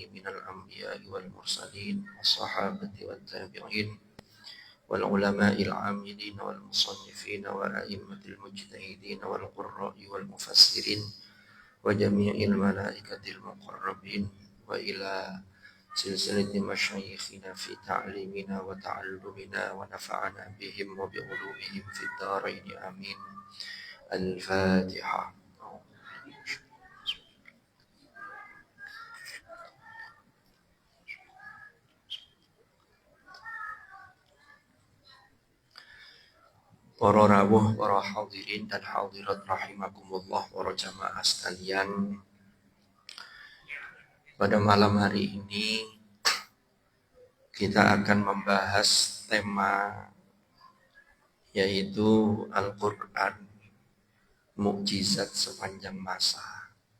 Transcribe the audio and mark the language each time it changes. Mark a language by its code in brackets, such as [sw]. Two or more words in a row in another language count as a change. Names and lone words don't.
[ar] من الأنبياء والمرسلين والصحابة والتابعين والعلماء العاملين والمصنفين وأئمة المجتهدين والقراء والمفسرين وجميع الملائكة المقربين وإلى سلسلة مشايخنا في تعليمنا وتعلمنا ونفعنا بهم وبعلومهم في الدارين آمين. [id] Al-Fatihah. Para rawuh, para hadirin dan hadirat rahimakumullah, para jamaah sekalian. Pada malam hari ini kita akan membahas tema yaitu Al-Quran, mukjizat sepanjang masa.